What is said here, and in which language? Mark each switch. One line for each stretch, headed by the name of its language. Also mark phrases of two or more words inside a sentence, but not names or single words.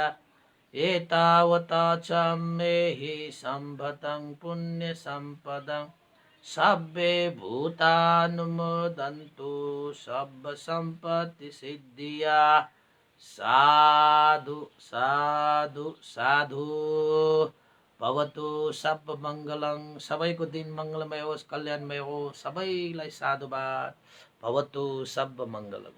Pali: एतावता सम्मेहि सम्भतं पुण्यसम्पदं सब्बे भूतानुमोदन्तु सम्पत्तिसिद्धिया। साधु साधु साधु। भवतु सब मङ्गलं।
Nepali: सबैको दिन मङ्गलमय होस्, कल्याणमय होस्। सबैलाई साधुवाद।
Pali: भवतु सब मङ्गलम्।